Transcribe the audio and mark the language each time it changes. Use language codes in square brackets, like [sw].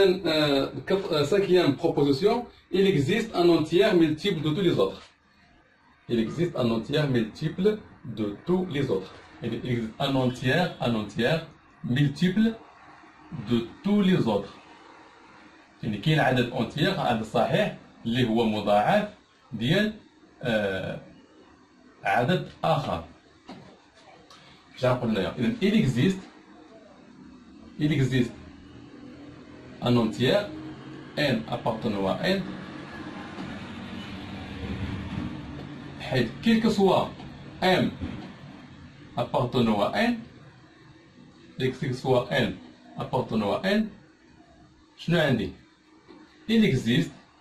[fr] إذا cinquième proposition, il existe un entier multiple de tous les autres. Il existe un entier multiple de tous les autres. Il existe un entier multiple de tous les autres. [ar] يعني كاين عدد entier عدد صحيح اللي هو مضاعف ديال عدد آخر. اش غنقول هنايا؟ إذا [fr] il existe un entier n appartenant à n حيث quel que soit m appartenant à n quel que soit n appartenant à n شنو عندي il existe